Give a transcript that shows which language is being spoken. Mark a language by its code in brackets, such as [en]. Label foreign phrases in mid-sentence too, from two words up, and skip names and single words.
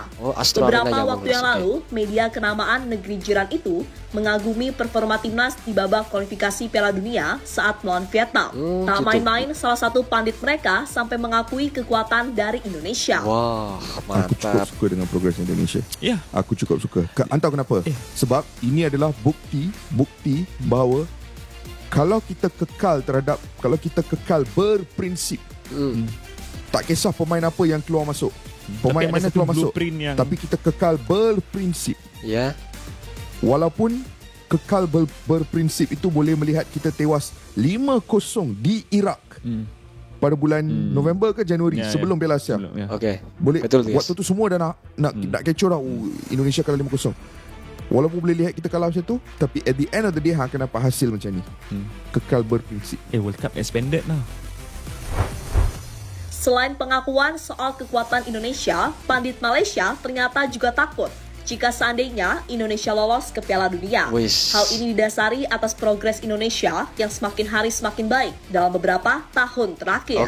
[id] Beberapa waktu yang lalu, media kenamaan negeri jiran itu mengagumi performa timnas di babak kualifikasi Piala Dunia saat melawan Vietnam. Tak main-main, salah satu pandit mereka sampai mengakui kekuatan dari Indonesia. [ms] Mantap. Aku cukup suka dengan progres Indonesia. Aku cukup suka. Entah kenapa. Sebab ini adalah bukti bahawa kalau kita kekal berprinsip, tak kisah pemain apa yang keluar masuk, pemain mana keluar masuk, tapi kita kekal berprinsip. Walaupun kekal berprinsip itu boleh melihat kita tewas 5-0 di Iraq pada bulan November ke Januari sebelum Piala Asia. Boleh. Betul, waktu tu semua dah nak kecoh dah. Indonesia kalah 5-0. Walaupun boleh lihat kita kalah macam tu, tapi [en] at the end of the day [ms] akan dapat hasil macam ni. Kekal berprinsip. [en] World Cup expanded lah. [id] Selain pengakuan soal kekuatan Indonesia, pandit Malaysia ternyata juga takut jika seandainya Indonesia lolos ke Piala Dunia. Hal ini didasari atas progres Indonesia yang semakin hari semakin baik dalam beberapa tahun terakhir.